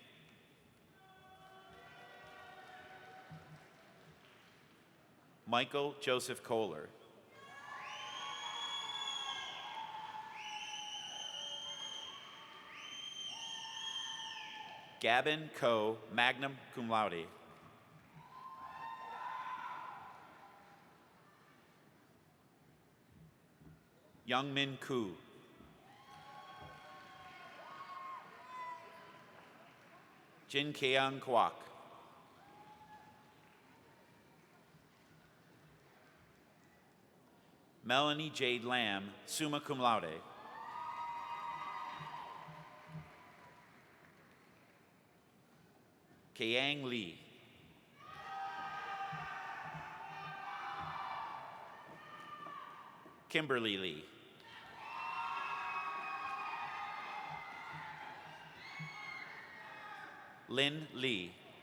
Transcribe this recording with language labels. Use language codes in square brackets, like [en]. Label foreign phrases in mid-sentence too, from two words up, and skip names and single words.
[en] Michael Joseph Kohler. Gavin Ko, [la] magna cum laude. [en] Young Min Koo. Jin Keong Kwok. Melanie Jade Lamb, [la] summa cum laude. [en] Kayang Lee. Kimberly Lee. Lynn Lee.